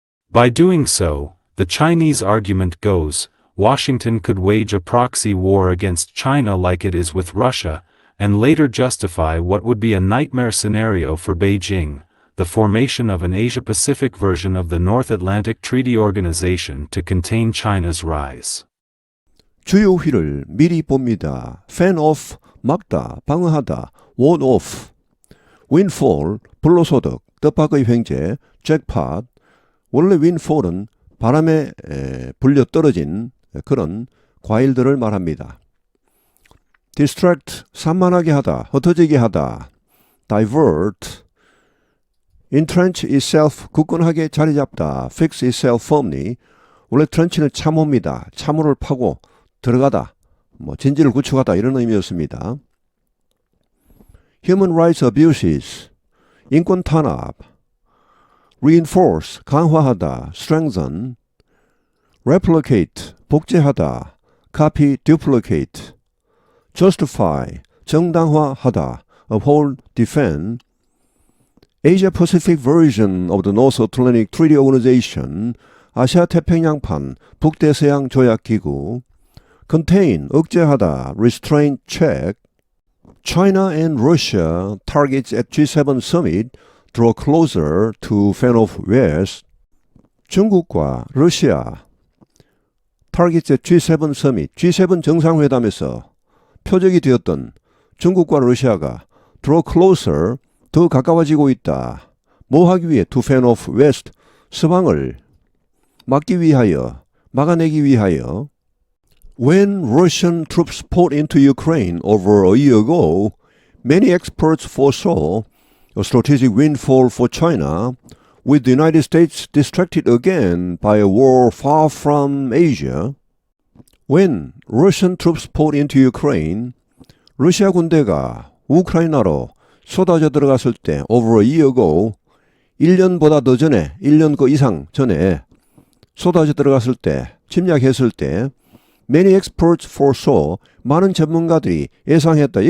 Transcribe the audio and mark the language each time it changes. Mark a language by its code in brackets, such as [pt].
[en] By doing so, the Chinese argument goes, Washington could wage a proxy war against China like it is with Russia, and later justify what would be a nightmare scenario for Beijing, the formation of an Asia-Pacific version of the North Atlantic Treaty Organization to contain China's rise. [ko] 주요 휘를 미리 봅니다. [en] fan off, [ko] 막다, 방어하다, [en] ward off, windfall, [ko] 불로소득, 뜻밖의 횡재, [en] jackpot. [ko] 원래 windfall은 바람에 불려 떨어진 그런 과일들을 말합니다. [en] distract, [ko] 산만하게 하다, 흩어지게 하다, [en] divert, entrench itself, [ko] 굳건하게 자리 잡다, [en] fix itself firmly. [ko] 원래 trench는 참호입니다. 참호를 파고 들어가다, 진지를 구축하다 이런 의미였습니다. [en] human rights abuses, [ko] 인권 탄압, [en] reinforce, [ko] 강화하다, [en] strengthen, replicate, [ko] 복제하다, [en] copy, duplicate, justify, [ko] 정당화하다, [en] uphold, defend, Asia-Pacific version of the North Atlantic Treaty Organization, [ko] 아시아 태평양판 북대서양 조약기구, [en] contain, [ko] 억제하다, [en] restrain, check, China and Russia targets at G7 summit draw closer to fend off West, [ko] 중국과 러시아 [en] targets at G7 summit, [ko] G7 정상회담에서 표적이 되었던 중국과 러시아가 [en] draw closer, [ko] 더 가까워지고 있다. 뭐 하기 위해? [en] to fend off West, [ko] 서방을 막기 위하여, 막아내기 위하여. [en] When Russian troops poured into Ukraine over a year ago, many experts foresaw a strategic windfall for China, with the United States distracted again by a war far from Asia. When Russian troops poured into Ukraine, [ko] 러시아 군대가 우크라이나로 쏟아져 들어갔을 때 [en] over a year ago, [ko] 1년보다 더 전에, 1년 그 이상 전에 쏟아져 들어갔을 때, 침략했을 때 [en] many experts foresaw, [ko] 많은 전문가들이 예상했다.